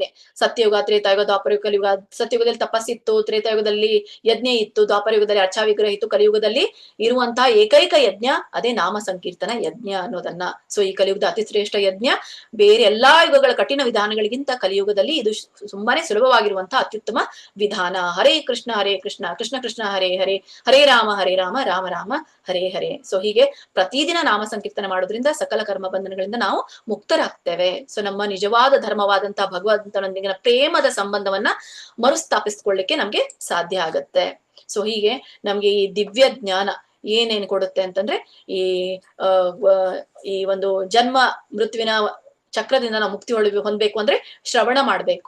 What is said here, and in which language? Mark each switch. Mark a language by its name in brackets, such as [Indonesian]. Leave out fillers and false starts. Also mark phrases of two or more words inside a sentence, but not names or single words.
[Kannada] ಸತ್ಯಯುಗ, ತ್ರೇತಾಯುಗ, ದ್ವಾಪರಯುಗ, ಕಲಿಯುಗ. ಸತ್ಯಯುಗದಲ್ಲಿ ತಪಸ್ಸಿತ್ತು, ತ್ರೇತಾಯುಗದಲ್ಲಿ ಯಜ್ಞ ಇತ್ತು, ದ್ವಾಪರಯುಗದಲ್ಲಿ ಅರ್ಚಾವಿಗ್ರಹ ಇತ್ತು, ಕಲಿಯುಗದಲ್ಲಿ ಇರುವಂತಹ ಏಕೈಕ ಯಜ್ಞ ಅದೇ ನಾಮ ಸಂಕೀರ್ತನ ಯಜ್ಞ ಅನ್ನೋದನ್ನ. ಸೊ ಈ ಕಲಿಯುಗದ ಅತಿ ಶ್ರೇಷ್ಠ ಯಜ್ಞ. ಬೇರೆ ಎಲ್ಲಾ ಯುಗಗಳ ಕಠಿಣ ವಿಧಾನಗಳಿಗಿಂತ ಕಲಿಯುಗದಲ್ಲಿ ಇದು ತುಂಬಾನೇ ಸುಲಭವಾಗಿರುವಂತಹ ಅತ್ಯುತ್ತಮ ವಿಧಾನ. [Sanskrit] ಹರೇ ಕೃಷ್ಣ ಕೃಷ್ಣ ಕೃಷ್ಣ ಹರೇ ಹರೇ, ಹರೇ ರಾಮ ರಾಮ ರಾಮ ಹರೇ ಹರೇ. [Kannada] ಸೊ ಹೀಗೆ ಪ್ರತಿದಿನ ನಾಮ ಸಂಕೀರ್ತನೆ ಮಾಡೋದ್ರಿಂದ ಸಕಲ ಕರ್ಮ ಬಂಧನಗಳಿಂದ ನಾವು ಮುಕ್ತರಾಗ್ತೇವೆ. ಸೊ ನಮ್ಮ ನಿಜವಾದ ಧರ್ಮವಾದಂತಹ ಭಗವಂತನೊಂದಿಗಿನ ಪ್ರೇಮದ ಸಂಬಂಧವನ್ನ ಮರುಸ್ಥಾಪಿಸ್ಕೊಳ್ಳಿಕ್ಕೆ ನಮ್ಗೆ ಸಾಧ್ಯ ಆಗತ್ತೆ. ಸೊ ಹೀಗೆ ನಮ್ಗೆ ಈ ದಿವ್ಯ ಜ್ಞಾನ ಏನೇನ್ ಕೊಡುತ್ತೆ ಅಂತಂದ್ರೆ, ಈ ಈ ಒಂದು ಜನ್ಮ ಮೃತ್ಯುವಿನ ಚಕ್ರದಿಂದ ನಾವು ಮುಕ್ತಿ ಹೊಂದಬೇಕು ಅಂದ್ರೆ ಶ್ರವಣ ಮಾಡ್ಬೇಕು.